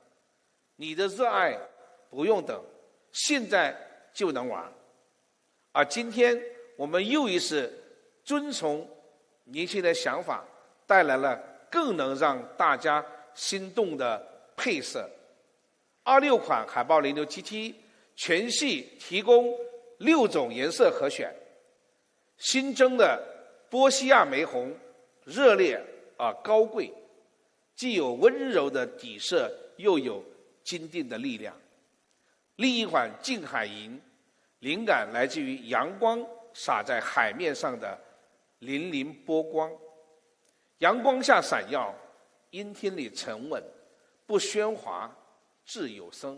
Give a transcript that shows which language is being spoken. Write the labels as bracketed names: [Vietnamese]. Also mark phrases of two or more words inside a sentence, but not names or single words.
[Chinese] 你的熱愛不用等，現在就能玩。而今天我們又一次遵从年輕人的想法，帶來了更能讓大家心動的配色。26款海豹06 GT 全系提供6種顏色可選，新增的波西亞玫紅熱烈而高貴，既有溫柔的底色，又有堅定的力量。另一款近海銀，靈感來自於陽光灑在海面上的粼粼波光，陽光下閃耀，陰天裡沉穩，不喧嘩，自有聲。